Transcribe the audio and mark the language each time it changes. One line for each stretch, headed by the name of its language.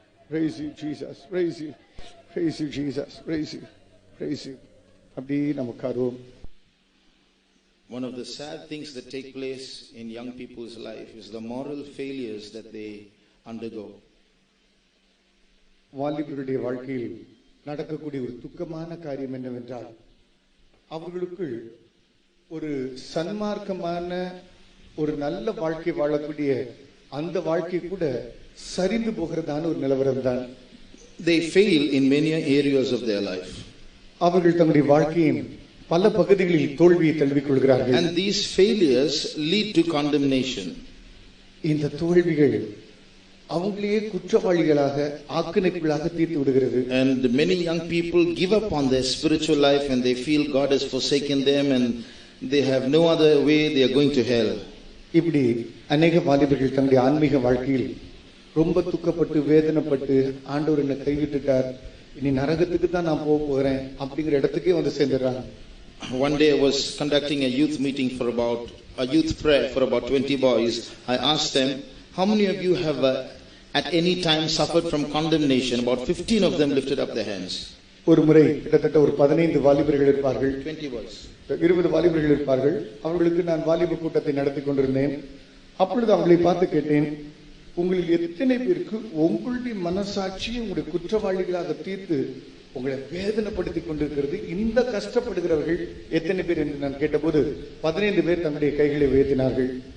English: Praise you Jesus, praise you, praise you Jesus, praise you, praise you.
Tamil: அப்படி நமக்காரோம்.
English: One of the sad things that take place in young people's life is the moral failures that they undergo.
Tamil: வாலிபருடைய வாழ்க்கையில் நடக்கக்கூடிய ஒரு துக்கமான காரியம் என்னவென்றால், அவர்களுக்குள் ஒரு சன்மார்க்கமான ஒரு நல்ல வாழ்க்கை வாழக்கூடிய அந்த வாழ்க்கை கூட சரிந்து போகிறதான ஒரு நிலவரம் தான்.
English: They fail in many areas of their life.
Tamil: அவர்கள் தங்களுடைய வாழ்க்கையின் பல பகுதிகளில் தோல்வியை தழுவிக்கொள்கிறார்கள்.
English: And these failures lead to condemnation.
Tamil: இந்த தோல்விகள் அவங்களையே குற்றவாளிகளாக ஆக்கினைக்குள்ளாக தீர்த்து விடுகிறது.
English: And many young people give up on their spiritual life and they feel God has forsaken them and they have no other way, they are going to hell.
Tamil: இப்படி அநேக வாலிபர்கள் தங்களுடைய ஆன்மீக வாழ்க்கையில் ரொம்ப துக்கப்பட்டு வேதனைப்பட்டு ஆண்டவர் என்னை கைவிட்டுட்டார், இனி நரகத்துக்கு தான் நான் போக போகிறேன் அப்படிங்கிற இடத்துக்கே வந்து சேர்ந்துடுறாங்க.
English: One day I was conducting a youth meeting for a youth prayer for about 20 boys. I asked them, how many of you have at any time suffered from condemnation? About 15 of them lifted up their hands.
Tamil: ஒரு முறை கிட்டத்தட்ட ஒரு 15 வாலிபர்கள் இருப்பார்கள்,
English: 20 boys.
Tamil: 20 வாலிபர்கள் இருப்பார்கள். அவர்களுக்கு நான் வாலிப கூட்டத்தை நடத்தி கொண்டிருந்தேன். அப்பொழுது அவங்களை பார்த்து கேட்டேன், உங்களில் எத்தனை பேருக்கு உங்களுடைய மனசாட்சி உங்களுடைய குற்றவாளிகளாக தீர்த்து உங்களை வேதனைப்படுத்திக் கொண்டிருக்கிறது, இந்த கஷ்டப்படுகிறவர்கள் எத்தனை பேர் என்று நான் கேட்டபோது 15 பேர் தங்களுடைய கைகளை உயர்த்தினார்கள்.